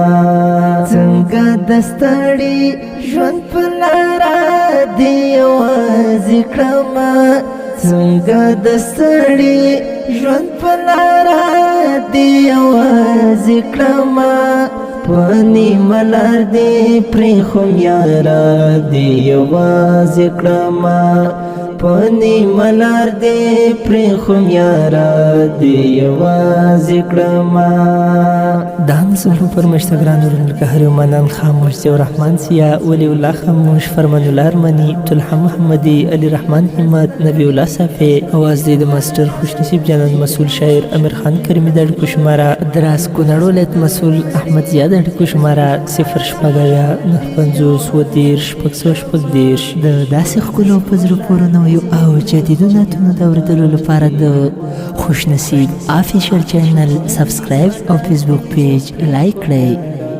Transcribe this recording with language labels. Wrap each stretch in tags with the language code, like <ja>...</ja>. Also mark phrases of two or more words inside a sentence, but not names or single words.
<ps>څنګه د ستړي ژوند په لاره دی یوازې کړما څنګه د ستړي ژوند په لاره دی یوازې کړما پانی ملار دی پرېښوم یارا دی یوازې کړما پانی ملار دی پرېښوم یارا دی یوازې کړما دان زموږ فرمایشته ګران ورونو که هر یو منان خاموش ضیاء الرحمن سیا ولی الله خاموش فرمان الله ارمنی طلحه محمدی علی رحمان همت نبی الله صافی اواز دی د ماسټر خوشنصیب جانان مسئول شاعر امیر خان کریمی د اړیکو شماره دراس کونړ ولایت مسئول احمد زیاد اړیکو شماره 0 شپږ 950 ودېرش شپږ سوه شپږ دېرش د داسې ښکلو په زړه پورې نویو او جدیدو نعتونو د اورېدلو لپاره د خوشنصیب افیشل چینل سبسکرایب او فیسبوک پیج لایک کړئ.</ps>